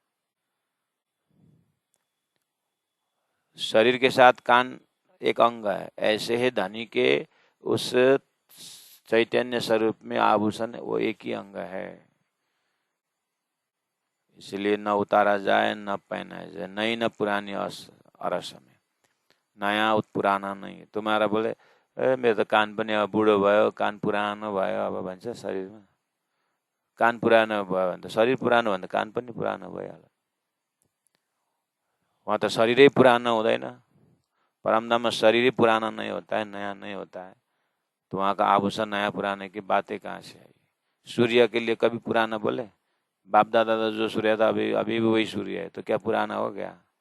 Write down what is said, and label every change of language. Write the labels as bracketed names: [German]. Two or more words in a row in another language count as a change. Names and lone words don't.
[Hindi] शरीर के साथ कान एक अंग है, ऐसे ही धनी के उस चैतन्य स्वरूप में आभूषण वो एक ही अंग है। इसलिए न उतारा जाए न पहना जाए, नई न पुरानी अरस में, नया पुराना नहीं। तुम्हारा बोले [Nepali] मेरो त कान पनि अब बुढो भयो, कान पुरानो भयो अब भन्छ शरीरमा, कान पुरानो भयो भने त शरीर पुरानो भने त कान पनि पुरानो भइहाल्यो। [Hindi] वहाँ तो शरीर ही पुराना हुँदैन, परमधाम में शरीर ही पुराना नहीं होता है, नया नहीं होता है। तो वहाँ का आभूषण नया पुराने की बातें कहाँ से आई? सूर्य के लिए कभी पुराना बोले? बाप दादा का जो सूर्य था अभी अभी भी वही सूर्य है, तो क्या पुराना हो गया?